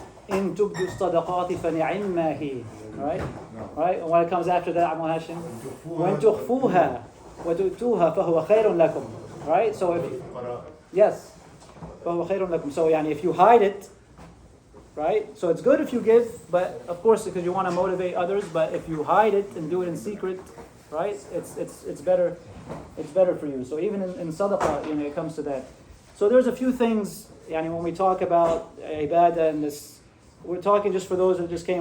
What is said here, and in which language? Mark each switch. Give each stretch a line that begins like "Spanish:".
Arabic: إن تبدوا الصدقات فنعما هي.
English: Right? And when it comes after that, Abu Hashim,
Arabic: وَإِن تُخْفُوهَا وَتُؤْتُوهَا فَهُوَ خَيْرٌ لَكُمْ.
English: Right? So yes,
Arabic: فَهُوَ خَيْرٌ لَكُمْ.
English: So if you hide it, right? So it's good if you give, but of course because you want to motivate others. But if you hide it and do it in secret, right? It's better. It's better for you. So even in sadaqah, it comes to that. So there's a few things. When we talk about ibadah and this. We're talking just for those that just came.